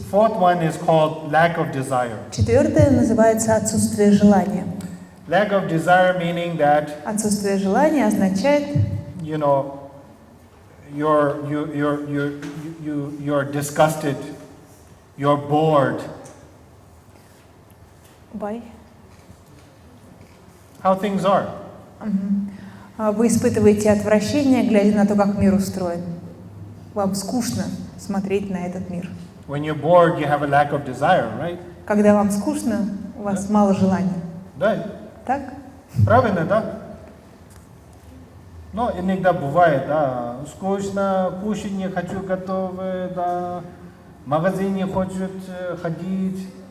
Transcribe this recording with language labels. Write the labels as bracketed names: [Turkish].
[English] Fourth one is called lack of desire. [Russian] Четвертое называется отсутствие желания. [English] Lack of desire meaning that, [Russian] Отсутствие желания означает, [English] you know, you're disgusted, you're bored. How things are. [Russian] Вы испытываете отвращение, глядя на то, как мир устроен. Вам скучно смотреть на этот мир. [English] When you're bored, you have a lack of desire, right? [Russian] Когда вам скучно, у вас мало желания. Да, Так? правильно, да? Но иногда бывает, да, скучно, кушать не хочу готовы, да, в магазин не хочет ходить.